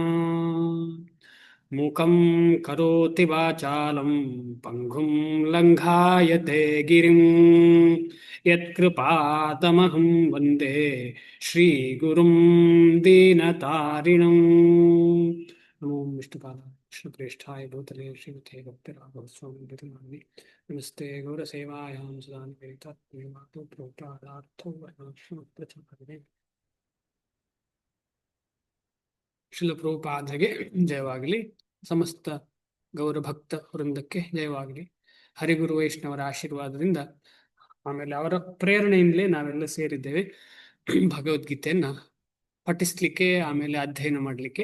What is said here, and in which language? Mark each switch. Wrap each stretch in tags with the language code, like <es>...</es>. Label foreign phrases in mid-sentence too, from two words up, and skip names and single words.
<sa>मूकं करोति वाचालं पङ्गुं लङ्घायते गिरिं यत्कृपातमहं वन्दे श्रीगुरुं दीनतारिणं। नमो विष्णुपादाय कृष्णप्रेष्ठाय भूतले श्रीमते भक्तिराघवस्वामिनिधि नामिने। नमस्ते गौरसेवायां सदा निवेदितात्मतो प्रोक्तार्थो वर्णाश्रमप्रचारिणे।</sa> <kn>ಶಿಲ ಪ್ರಭುಪಾದರಿಗೆ ಜಯವಾಗಲಿ. ಸಮಸ್ತ ಗೌರಭಕ್ತ ವೃಂದಕ್ಕೆ ಜಯವಾಗಲಿ. ಹರಿಗುರು ವೈಷ್ಣವರ ಆಶೀರ್ವಾದದಿಂದ ಆಮೇಲೆ ಅವರ ಪ್ರೇರಣೆಯಿಂದಲೇ ನಾವೆಲ್ಲ ಸೇರಿದ್ದೇವೆ ಭಗವದ್ಗೀತೆಯನ್ನ ಪಠಿಸ್ಲಿಕ್ಕೆ, ಆಮೇಲೆ ಅಧ್ಯಯನ ಮಾಡಲಿಕ್ಕೆ.</kn>